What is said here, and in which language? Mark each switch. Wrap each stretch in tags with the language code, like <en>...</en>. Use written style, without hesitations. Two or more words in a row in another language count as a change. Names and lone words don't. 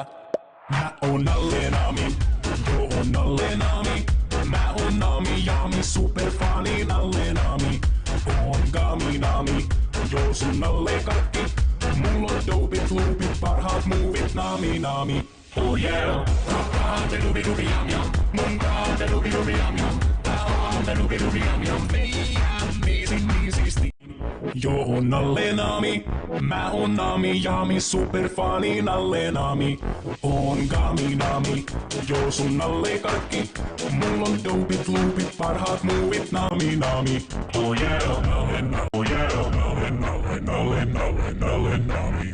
<fi>Mä oon Nalle Nami, joo on Nalle Nami. Mä oon Nami Jami, superfani Nalle Nami. Oon Gami Nami, joo sun Nalle kaikki. Mulla on dopit, loopit, parhaat muuvit Nami Nami.</fi> <en>Oh yeah, doobie yum yum, mun doobie yum yum, doobie yum yum, amazing easy.</en> <fi>Joo on Nalle Nami, mä oon Nami Jami, superfani Nalle Nami. Oon Gami Nami, joo sun Nalle kaikki. Mulla on dopit, loopit, parhaat muuvit Nami Nami.</fi> <en>Oh yeah, Nalle Nalle, oh yeah, Nalle Nalle Nalle Nalle Nalle Nami.</en>